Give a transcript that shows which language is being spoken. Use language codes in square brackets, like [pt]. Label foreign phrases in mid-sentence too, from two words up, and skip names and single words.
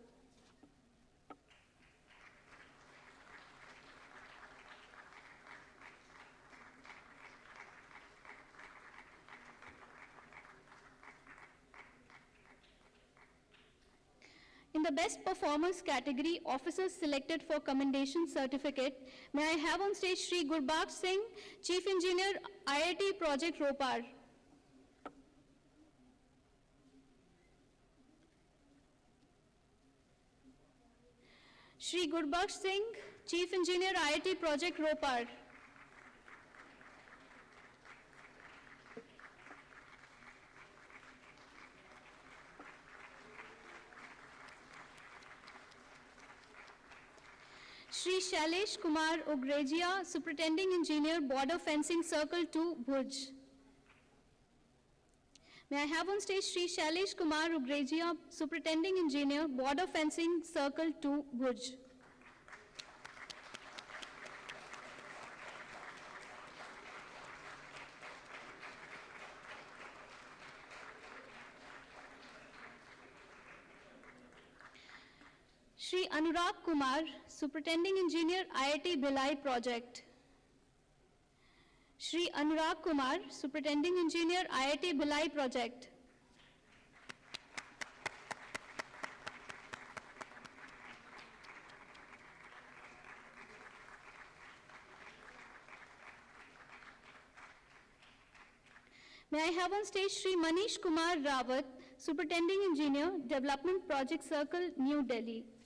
[en] In the Best Performance category, officers selected for Commendation Certificate, may I have on stage Shri Gurbaksh Singh, Chief Engineer, IIT Project Ropar. Shri Gurbaksh Singh, Chief Engineer, IIT Project Ropar. Shri Shailesh Kumar Ugrejia, Superintending Engineer, Border Fencing Circle 2, Bhuj. May I have on stage Shri Shailesh Kumar Ugrejia, Superintending Engineer, Border Fencing Circle 2, Bhuj. Shri Anurag Kumar, Superintending Engineer, IIT Bhilai Project. Shri Anurag Kumar, Superintending Engineer, IIT Bhilai Project. May I have on stage Shri Manish Kumar Rawat, Superintending Engineer, Development Project Circle, New Delhi.